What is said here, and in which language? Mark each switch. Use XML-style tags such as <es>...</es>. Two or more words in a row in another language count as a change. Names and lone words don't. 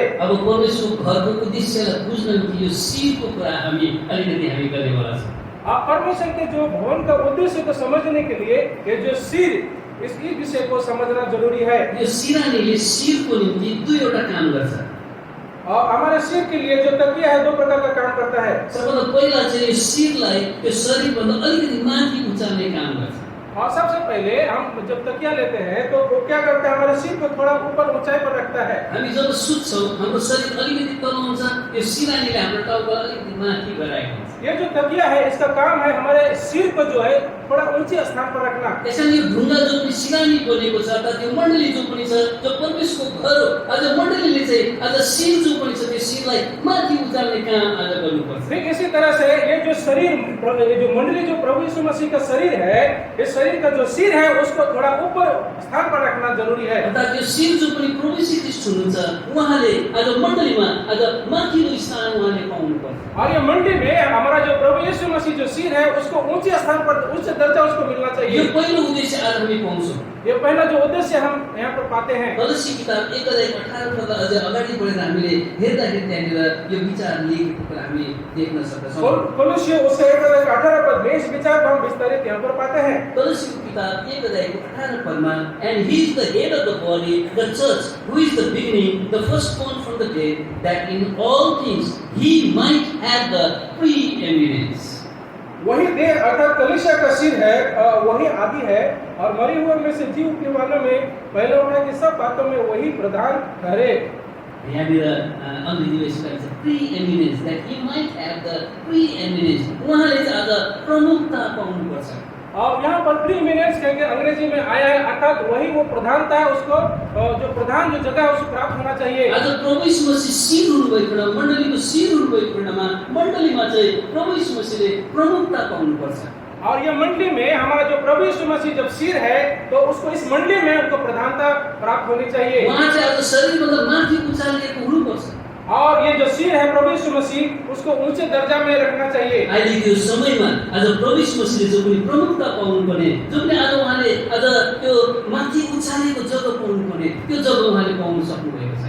<ne>अब परमेश्वरको घरको उद्देश्यलाई बुझ्न कि यो सिरको कुरा हामी अलिकति हामी गर्नेवाला छौँ।</ne> <hi>परमेश्वर के जो भवन का उद्देश्य को समझने के लिए ये जो सिर, इस विषय को समझना जरूरी है।</hi> <ne>यो सिरानीले सिरको निम्ति दुईवटा काम गर्छ।</ne> <hi>और हमारे सिर के लिए जो तकिया है 2 प्रकार का काम करता है।</hi> <ne>सबभन्दा पहिला चाहिँ यो सिरलाई यो शरीरभन्दा अलिकति माथि उचाल्ने काम गर्छ।</ne> <hi>और सबसे पहले हम जब तकिया लेते हैं तो वो क्या करता है, हमारे सिर को थोड़ा ऊपर ऊंचाई पर रखता है।</hi> <ne>हामी जब सुत्छौँ हाम्रो शरीर अलिकति तल हुन्छ, यो सिरानीले हाम्रो टाउको अलिकति माथि गराएको हुन्छ।</ne> <hi>ये जो तकिया है इसका काम है हमारे सिर को जो है थोड़ा ऊंचे स्थान पर रखना।</hi> <ne>त्यसैले यो ढुङ्गा जो पनि सिरानी बनेको छ, अर्थात् यो मण्डली जो पनि छ, जो परमेश्वरको घर हो, आज मण्डलीले चाहिँ आज सिर जो पनि छ त्यो सिरलाई माथि उचाल्ने काम आज गर्नुपर्छ।</ne> <hi>ठीक इसी तरह से ये जो शरीर, ये जो मण्डली जो प्रभु यीशु मसीह का शरीर है, इस शरीर का जो सिर है उसको थोड़ा ऊपर स्थान पर रखना जरूरी है।</hi> <ne>अर्थात् यो सिर जो पनि प्रभु यीशु ख्रीष्ट हुनुहुन्छ उहाँले आज मण्डलीमा आज माथिल्लो स्थान उहाँले पाउनुपर्छ।</ne> <hi>और ये मंडली में हमारा जो प्रभु यीशु मसीह जो सिर है उसको ऊंचे स्थान पर, उच्च दर्जा उसको मिलना चाहिए।</hi> <ne>यो पहिलो उद्देश्य आज हामी पाउँछौँ।</ne> <hi>ये पहला जो उद्देश्य हम यहाँ पर पाते हैं।</hi> <ne>कलसी किताब 1 अध्याय 18 पद अझ अगाडि बढेर हामीले हेर्दाखेरि त्यहाँनिर यो विचार लेखेको कुरा हामी देख्न सक्छौँ।</ne> <hi>कोलोसियों उसके 1 अध्याय 18 पद में इस विचार को हम विस्तारित यहाँ पर पाते हैं।</hi> <ne>कलसीको किताब 1 अध्याय 18 पदमा</ne> <en>and he is the head of the body, the church, who is the beginning, the firstborn from the dead, that in all things he might have the preeminence.</en> <hi>वही देह अर्थात कलीसिया का सिर है, वही आदि है और मरे हुए में से जी उठने वालों में पहले उठा की सब बातों में वही प्रधान ठहरे।</hi> <ne>यहाँनिर अङ्ग्रेजीमा यसो लेखेको छ preeminence,</ne> <en>that he might have the preeminence,</en> <ne>उहाँले चाहिँ आज प्रमुखता पाउनुपर्छ।</ne> <hi>और यहाँ पर प्रीएमिनेंस कहेंगे अंग्रेजी में आया है, अर्थात वही वो प्रधानता है, उसको जो प्रधान जो जगह है उसको प्राप्त होना चाहिए।</hi> <ne>आज प्रभु यीशु मसीह सिर हुनुभएको मण्डलीको सिर हुनुभएको खण्डमा मण्डलीमा चाहिँ प्रभु यीशु मसीहले प्रमुखता पाउनुपर्छ।</ne> <hi>और ये मंडली में हमारा जो प्रभु यीशु मसीह जब सिर है तो उसको इस मंडली में उनको प्रधानता प्राप्त होनी चाहिए।</hi> <ne>उहाँ चाहिँ आज शरीरभन्दा माथि उचालिएको हुनुपर्छ।</ne> <hi>और ये जो सिर है प्रभु यीशु मसीह उसको ऊंचे दर्जा में रखना चाहिए।</hi> <ne>अहिलेको समयमा आज प्रभु यीशु मसीहले जो पनि प्रमुखता पाउनुपर्ने, जो पनि आज उहाँले आज त्यो माथि उचालेको जग्गा पाउनुपर्ने त्यो जग्गा उहाँले पाउन सक्नुभएको छैन।</ne>